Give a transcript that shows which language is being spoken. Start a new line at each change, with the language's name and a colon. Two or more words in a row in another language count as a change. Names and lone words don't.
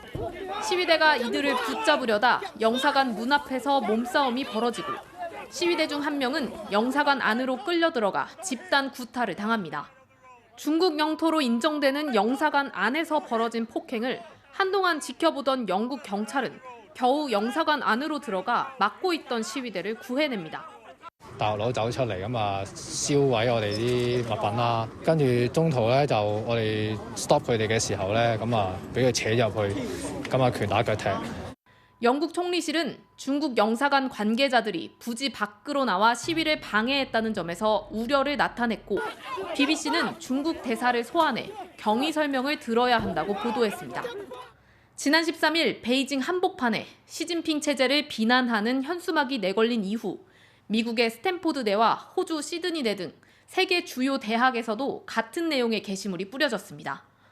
Korean: 시위대가 이들을 붙잡으려다 영사관 문 앞에서 몸싸움이 벌어지고 시위대 중 한 명은 영사관 안으로 끌려 들어가 집단 구타를 당합니다. 중국 영토로 인정되는 영사관 안에서 벌어진 폭행을 한동안 지켜보던 영국 경찰은 겨우 영사관 안으로 들어가 막고 있던 시위대를 구해냅니다.
Cantonese: 大陸佬走出嚟咁啊，燒毀我哋啲物品啦，跟住中途咧就我哋 stop 佢哋嘅時候咧，咁啊俾佢扯入去，咁啊拳打腳踢。
Korean: 영국 총리실은 중국 영사관 관계자들이 부지 밖으로 나와 시위를 방해했다는 점에서 우려를 나타냈고 BBC는 중국 대사를 소환해 경위 설명을 들어야 한다고 보도했습니다. 지난 13일 베이징 한복판에 시진핑 체제를 비난하는 현수막이 내걸린 이후 미국의 스탠포드대와 호주 시드니대 등 세계 주요 대학에서도 같은 내용의 게시물이 뿌려졌습니다.